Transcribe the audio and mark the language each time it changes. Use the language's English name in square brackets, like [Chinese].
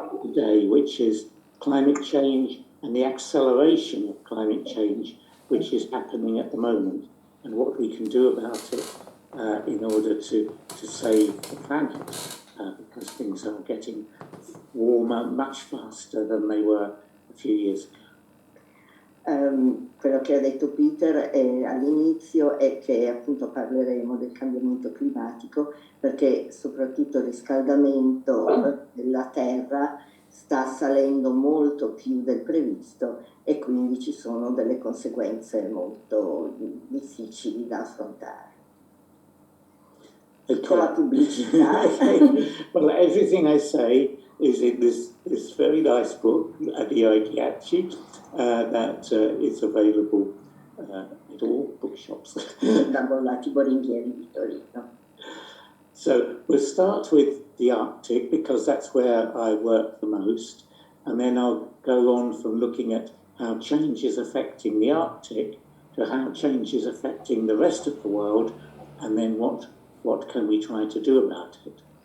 [English] today, which is climate change and the acceleration of climate change, which is happening at the moment, and what we can do about it in order to save the planet, because things are getting warmer much faster than they were a few years ago. [Italian] Quello che ha detto Peter all'inizio è che appunto parleremo del cambiamento climatico, perché soprattutto il riscaldamento della Terra sta salendo molto più del previsto e quindi ci sono delle conseguenze molto difficili da affrontare. Con la pubblicità. [English] Well, everything I say is in this very nice book, Ghiacci, that is available at all bookshops. [Italian] Da Bollati Boringhieri di Torino. [English] So we'll start with the Arctic, because that's where I work the most, and then I'll go on from looking at how change is affecting the Arctic to how change is affecting the rest of the world, and then what can we try to do about it.